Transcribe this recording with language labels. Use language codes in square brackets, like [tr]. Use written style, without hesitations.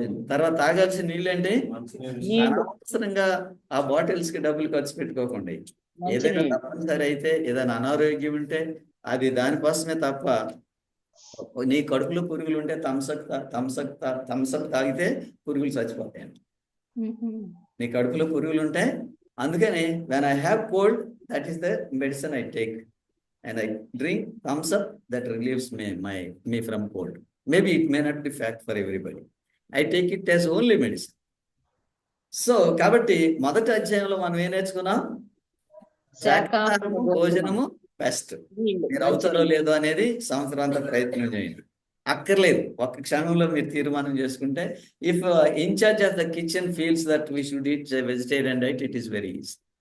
[te] తర్వాత తాగాల్సిన నీళ్ళు ఏంటి? అనవసరంగా ఆ బాటిల్స్ కి డబ్బులు ఖర్చు పెట్టుకోకండి. ఏదైనా తప్పనిసరి అయితే, ఏదైనా అనారోగ్యం ఉంటే అది దానికోసమే తప్ప, నీ కడుపులో పురుగులు ఉంటే థమ్సప్ తాగితే పురుగులు చచ్చిపోతాయండి. నీ కడుపులో పురుగులు ఉంటే, అందుకని [en] when I have cold, that is the medicine I take, and I drink thumbs up, that relieves me from cold. Maybe it may not be fact for everybody. I take it as only medicine. [te] So కాబట్టి 1వ అధ్యాయంలో మనం ఏం నేర్చుకున్నాం? శాకాహారము, భోజనము best. మీరు అవుతారో లేదో అనేది సంవత్సరం అంతా ప్రయత్నం చేయండి. అక్కర్లేదు, ఒక్క క్షణంలో మీరు తీర్మానం చేసుకుంటే, [en] If in charge of the kitchen feels that we should eat vegetarian diet, it is very easy.